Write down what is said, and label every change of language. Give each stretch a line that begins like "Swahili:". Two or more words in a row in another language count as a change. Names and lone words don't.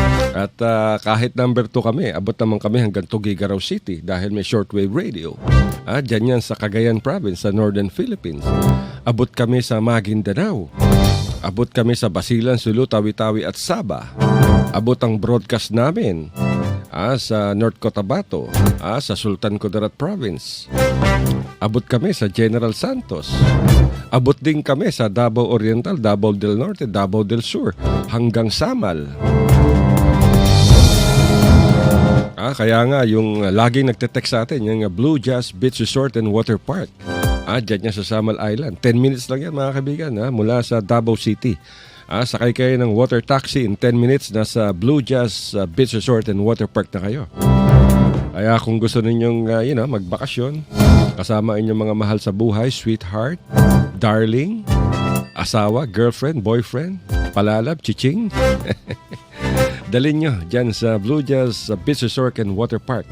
Filipino: At kahit number 2 kami, abot naman kami hanggang Tuguegarao City dahil may shortwave radio. Diyan yan sa Cagayan Province sa Northern Philippines. Abot kami sa Maguindanao. Abot kami sa Basilan, Sulu, Tawi-Tawi at Sabah. Abot ang broadcast namin sa North Cotabato, sa Sultan Kudarat Province. Abot kami sa General Santos. Abot din kami sa Davao Oriental, Davao del Norte, Davao del Sur, hanggang Samal. Kaya nga, yung laging nagte-text sa atin, yung Blue Jazz Beach Resort and Water Park. Dyan niya sa Samal Island. 10 minutes lang yan mga kaibigan mula sa Davao City. Sakay kayo ng water taxi
English: in 10 minutes
Filipino: nasa Blue Jazz Beach Resort and Water Park na kayo. Kaya kung gusto ninyong magbakasyon, kasama inyong mga mahal sa buhay,
English: sweetheart, darling,
Filipino: asawa,
English: girlfriend, boyfriend,
Filipino: palalab, chiching, dalhin nyo dyan sa Blue Jazz Beach Resort and Water Park.